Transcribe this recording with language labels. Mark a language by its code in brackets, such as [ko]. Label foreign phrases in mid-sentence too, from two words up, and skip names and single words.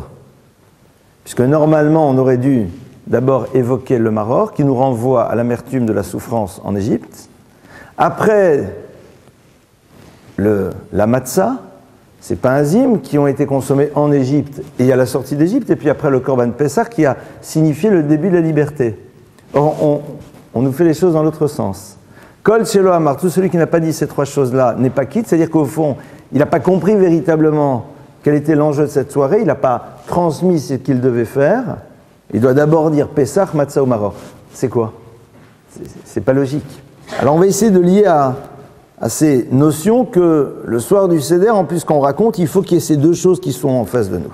[fr] Puisque normalement on aurait dû d'abord évoquer le maror, qui nous renvoie à l'amertume de la souffrance en Égypte. Après, la matzah, ces pains azimes qui ont été consommés en Égypte et à la sortie d'Égypte, et puis après le [he] קרבן פסח [fr] qui a signifié le début de la liberté. Or, on nous fait les choses dans l'autre sens. [he] כל שלא אמר, [fr] tout celui qui n'a pas dit ces trois choses-là n'est pas quitte, c'est-à-dire qu'au fond, il n'a pas compris véritablement quel était l'enjeu de cette soirée, il n'a pas transmis ce qu'il devait faire. Il doit d'abord dire Pessah, Matzah ou Maror. C'est quoi? C'est pas logique. Alors on va essayer de lier à ces notions que le soir du Seder, en plus qu'on raconte, il faut qu'il y ait ces deux choses qui sont en face de nous.